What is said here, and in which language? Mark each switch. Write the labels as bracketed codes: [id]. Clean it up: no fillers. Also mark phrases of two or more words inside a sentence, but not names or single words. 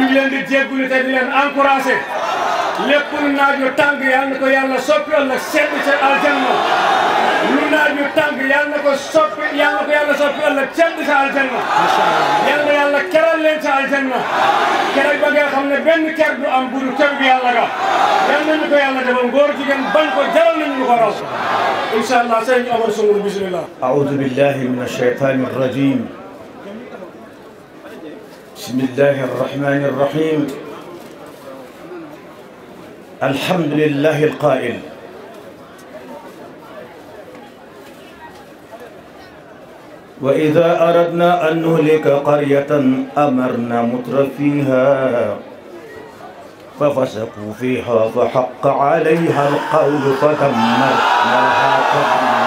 [wo] ngi leen di jéggalu te di leen encouragé lépp lu naaj yu tàng yal na ko yàlla soppi ëllëg sedd ca aljanna lu naaj yu tàng yal na ko yàlla soppi ëllëg sedd ca aljanna yal na yàlla keral leen ca aljanna keral ba nga xam ne benn ker du am bu dul kër bi yàlla ga yal nañu ko yàlla defal ngóor jigéen bañ ko jaral nañu lu ko raw [ar] إن شاء الله [wo] sëñ Oumar Soumboulou bismillah. [ar] أعوذ بالله من الشيطان الرجيم بسم الله الرحمن الرحيم الحمد لله القائل وإذا أردنا أن نهلك قرية أمرنا مترفيها ففسقوا فيها فحق عليها القول فدمرناها تدميرا.